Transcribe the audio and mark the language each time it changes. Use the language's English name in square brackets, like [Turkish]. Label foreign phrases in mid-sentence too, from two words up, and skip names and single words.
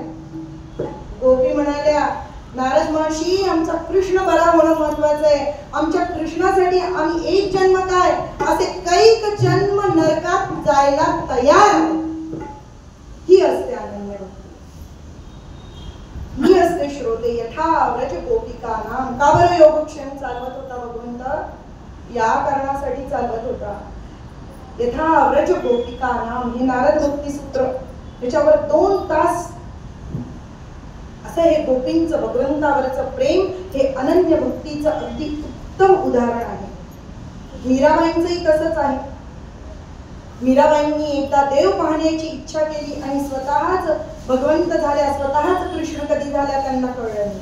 [Marathi] गोपी म्हणाल्या नारद महर्षी, आमचा कृष्ण बरा होणं महत्वाचं आहे. आमच्या कृष्णासाठी आम्ही एक जन्म काय असे कैक जन्म नरकात जायला तयार. ही असते अनन्य भक्ती, ही असते श्रोते [Sanskrit] यथा व्रज गोपिका नाम. [Marathi] का बरं योगक्षेम चालवत होता भगवंत? या कारणासाठी चालवत होता. [Sanskrit] यथा व्रज गोपिका नाम [Marathi] हे नारद भक्ती सूत्र, त्याच्यावर 2 तास असं हे गोपींचं भगवंतावरचं प्रेम हे अनन्य भक्तीचं अगदी उत्तम उदाहरण आहे. मीराबाईंचंही तसंच आहे. मीराबाईंनी एकदा देव पाहण्याची इच्छा केली आणि स्वतःच भगवंत झाल्या, स्वतःच कृष्ण कधी झाल्या त्यांना कळलं नाही.